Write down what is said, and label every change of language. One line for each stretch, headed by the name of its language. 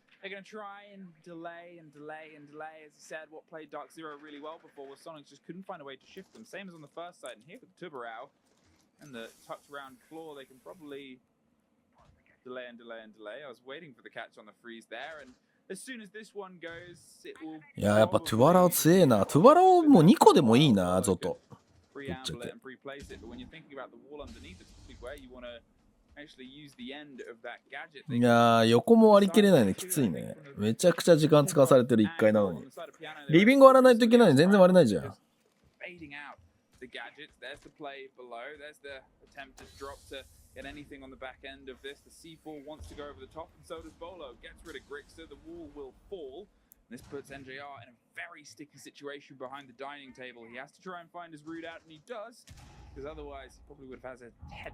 English: They're going to try and delay. As I said, what played Dark Zero really well before was Sonics just couldn't find a way to shift them. Same as on the first side. And here with Tubarao and the touch round floor, they can probably delay. I was waiting for the catch on the freeze there. And as soon as this one goes, it will...
Japanese: いや、やっぱトゥバラオ強えな。トゥバラオもう2個でもいいな、ゾト。
English: Preamble it and pre-place it. But when you're thinking about the wall underneath, it's where you want to actually use the end of that gadget.
Japanese: いやー、横も割り切れないのきついね。めちゃくちゃ時間使わされてる1回なのに。リビング割らないといけないのに全然割れないじゃん。
English: Fading out the gadgets. There's the play below. There's the attempted drop to get anything on the back end of this. The C4 wants to go over the top, and so does Bolo. Gets rid of Grixer. The wall will fall. This puts NJR in a very sticky situation behind the dining table. He has to try and find his route out, and he does. Because otherwise, he probably would have had a head.